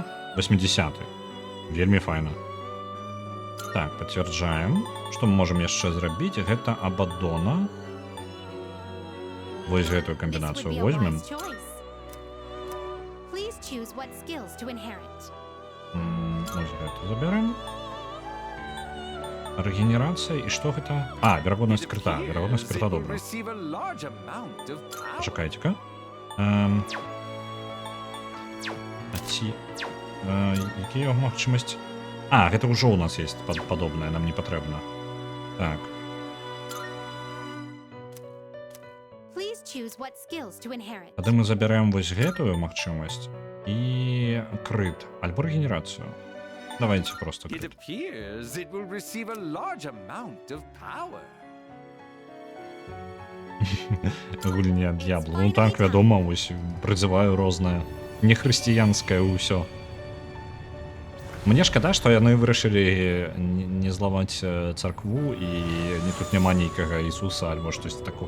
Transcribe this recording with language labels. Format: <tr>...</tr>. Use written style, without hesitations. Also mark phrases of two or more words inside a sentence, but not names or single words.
<be>80. Вельмі файна. Так, пацвярджаем. Што мы можам яшчэ зрабіць? Гэта Абадона. Вось гэтую</be> <en>This would</en> <be>камбінацыю</be> <en>be a</en> <be>возьмем.</be> <en>wise choice. Please choose what skills to inherit.</en> <be>Вось гэту забярем. Рэгенерацыя. І што гэта? Верагоднасць</be> <en>It</en> <be>крыта. Верагоднасць</be> <en>appears</en> <be>крыта</be> <en>it will</en> <be>добра.</be> <en>receive a large amount of power.</en> <be>Чакайце-ка. Ці... Які яго магчымасць? Гэта ўжо у нас есть падобнае, нам не патрэбна. Так.</be> <en>Please choose what skills to inherit.</en> <be>Тады мы забярэм вось гэтую магчымасць і крыт, альбо рэгенерацыю. Давайте просто</be> <en>It</en> <be>крыт.</be> <en>appears it will receive a large amount of power.</en> <be>Гульня Д'ябло. Ну так, вядома, вось прызываю рознае. Нехрысціянскае ўсё. Мне шкада, што яны вырашылі не зламаць царкву і тут няма нейкага Ісуса альбо штось такога.</be>